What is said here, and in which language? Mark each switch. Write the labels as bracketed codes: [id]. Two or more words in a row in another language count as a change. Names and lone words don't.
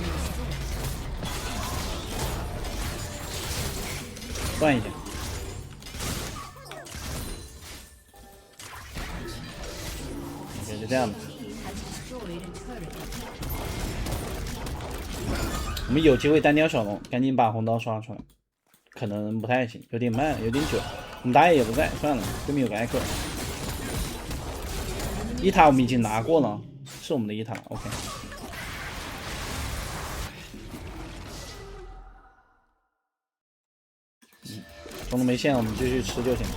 [zh] 斷一下。OK，就這樣吧。我們有機會單挑小龍，趕緊把紅刀刷出來。可能不太行，有點慢，有點久。我們打野也不在，算了，對面有個艾克。一塔我們已經拿過了，是我們的一塔 ，OK。中路沒線，我們繼續吃就行了。